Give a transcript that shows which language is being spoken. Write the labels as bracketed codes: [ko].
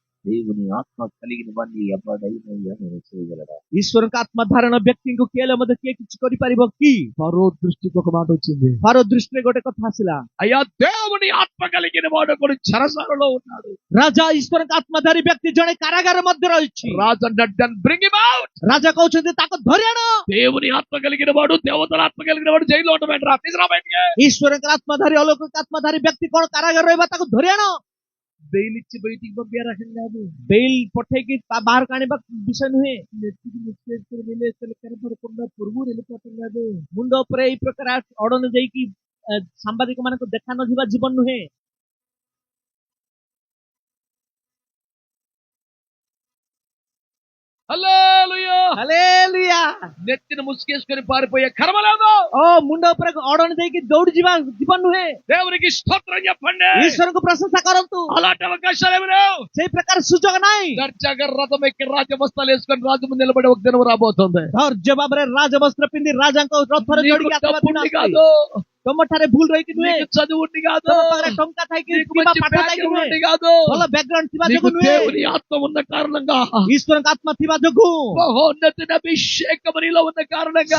[te] దేవుని ఆత్మ కలిగిన వాడిని ఎవడైనా ఏమైనా చేయగలరా? [or] ଈଶ୍ୱରଙ୍କ ଆତ୍ମା ଧାରଣ ବ୍ୟକ୍ତିଙ୍କୁ କିଏ ହେଲେ ମଧ୍ୟ କିଏ କିଛି କରିପାରିବ କି? [te] ఫరో దృష్టికి ఒక మాట వచ్చింది. [or] ଫାରୋ ଦୃଷ୍ଟିରେ ଗୋଟେ କଥା ଆସିଲା। [te] అయ్యా దేవుని ఆత్మ కలిగిన వాడు ఒకడు చెరసాలలో ఉన్నాడు. [or] ରାଜା ଈଶ୍ୱରଙ୍କ ଆତ୍ମାଧାରୀ ବ୍ୟକ୍ତି ଜଣେ କାରାଗାର ମଧ୍ୟ ରହିଛି। [te] రాజు అన్నాడు [en] Bring him out. [or] ରାଜା କହୁଛନ୍ତି ତାକୁ ଧରି ଆଣ। [te] దేవుని ఆత్మ కలిగిన వాడు, దేవతల ఆత్మ కలిగిన వాడు జైల్లో ఉండబెట్టరా, తీసుకురా బయటికి. [or] ଈଶ୍ୱରଙ୍କର ଆତ୍ମାଧାରୀ ଅଲୌକିକ ଆତ୍ମାଧାରୀ ବ୍ୟକ୍ତି କଣ କାରାଗାର ରହିବା? ତାକୁ ଧରି ଆଣ। [te] బెయిల్ ఇచ్చి బయటికి పంపించే రకం కాదు. [or] ବେଲ୍ ପଠେଇକି ବାହାରକୁ ଆଣିବା ବିଷୟ ନୁହେଁ। [te] నెత్తికి ముచ్చేసుకుని వెళ్ళేస్తే కనపడకుండా పురుగు వెళ్ళిపోతాం కాదు. [or] ମୁଣ୍ଡ ଉପରେ ଏଇ ପ୍ରକାର ଅଡନ ଦେଇକି ସାମ୍ବାଦିକ ମାନଙ୍କୁ ଦେଖା ନଯିବା ଜୀବନ ନୁହେଁ। [te] హల్లెలూయా. [or] ହାଲେଲୁୟା। [te] నెత్తిని ముసుకేసుకొని పారిపోయే కర్మ లేదు. [or] ଓ ମୁଣ୍ଡ ଉପରେ ଅଡନ ଦେଇକି ଦୌଡ଼ି ଯିବା ଜୀବନ ନୁହେଁ। [te] దేవునికి స్తోత్రం చెప్పండి. [or] ଈଶ୍ୱରଙ୍କୁ ప్రశంసା କରନ୍ତୁ। [te] అలాంటి అవకాశాలు ఏమి లేవు. [or] ସେଇ ప్రକାର ସୁଯୋଗ ନାହିଁ। [te] దర్జాగా రథం ఎక్కి రాజవస్త్రాలు వేసుకొని రాజు ముందు నిలబడి ఒక దినం రాబోతుంది. [or] ଧୈର୍ଯ୍ୟ ଭାବରେ ରାଜବସ୍ତ୍ର ପିନ୍ଧି ରାଜାଙ୍କ ରଥରେ [te] నీకు [or] ଚଢିକି ଆସିବା ଦିନ [te] డబ్బుండి [or] ଆସୁଛି। [te] కాదు, [or] ତମ ଠାରେ ଭୁଲ ରହିକି ନୁହେଁ। [te] నీకు చదువుండి కాదు, [or] ତମ ପାଖରେ ଟଙ୍କା ଥାଇକି [te] నీకు [or] କିମ୍ବା [te] మంచి [or] ପାଠ ଥାଇକି [te] బ్యాక్గ్రౌండ్ [or] ନୁହେଁ। [te] ఉండి కాదు, [or] ଭଲ ବ୍ୟାକଗ୍ରାଉଣ୍ଡ ଥିବା [te] నీకు [or] ଯୋଗୁଁ ନୁହେଁ। [te] దేవుని ఆత్మ ఉన్న కారణంగా, [or] ଈଶ୍ୱରଙ୍କ ଆତ୍ମା ଥିବା ଯୋଗୁଁ, [te] మహోన్నతుని అభిషేకం నీలో ఉన్న కారణంగా